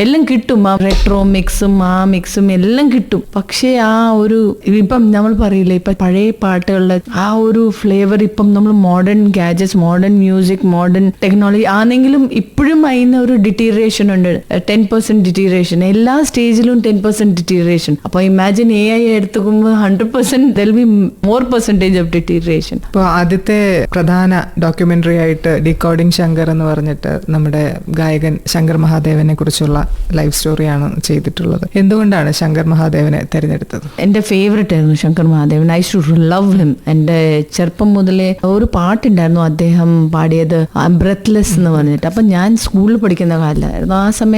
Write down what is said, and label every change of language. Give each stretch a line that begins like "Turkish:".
Malayalam: എല്ലാം കിട്ടും, ആ റെട്രോ മിക്സും ആ മിക്സും എല്ലാം കിട്ടും. പക്ഷേ ആ ഒരു ഇപ്പം നമ്മൾ പറയില്ലേ, ഇപ്പൊ പഴയ പാട്ടുകളുടെ ആ ഒരു ഫ്ലേവർ ഇപ്പം നമ്മൾ modern gadgets, modern music, modern technology ആണെങ്കിലും ഇപ്പോഴും അതിന് ഒരു ഡിറ്റീറിയേഷൻ ഉണ്ട്. 10% ഡിറ്റീറിയേഷൻ എല്ലാ സ്റ്റേജിലും, 10% ഡിറ്റീറിയേഷൻ. അപ്പൊ imagine AI എടുത്തുമ്പോൾ
English: 100% there will be more percentage of deterioration.
Malayalam: ഇപ്പോൾ ആദ്യത്തെ പ്രധാന ഡോക്യുമെന്ററി ആയിട്ട് ഡീകോഡിംഗ് ശങ്കർ എന്ന് പറഞ്ഞിട്ട് നമ്മുടെ ഗായകൻ ശങ്കർ മഹാദേവനെ കുറിച്ചുള്ള ലൈഫ് സ്റ്റോറിയാണ് ചെയ്തിട്ടുള്ളത്. എന്തുകൊണ്ടാണ് ശങ്കർ മഹാദേവനെ തിരഞ്ഞെടുത്തത്? എന്റെ ഫേവറേറ്റ് ആയിരുന്നു Shankar Mahadevan.
English: I should love him.
Malayalam: എന്റെ ചെറുപ്പം മുതലേ ഒരു പാട്ടുണ്ടായിരുന്നു അദ്ദേഹം പാടിയത്, ബ്രെത്ത്ലെസ് എന്ന് പറഞ്ഞിട്ട്. അപ്പൊ ഞാൻ സ്കൂളിൽ പഠിക്കുന്ന കാലമായിരുന്നു. ആ സമയത്ത്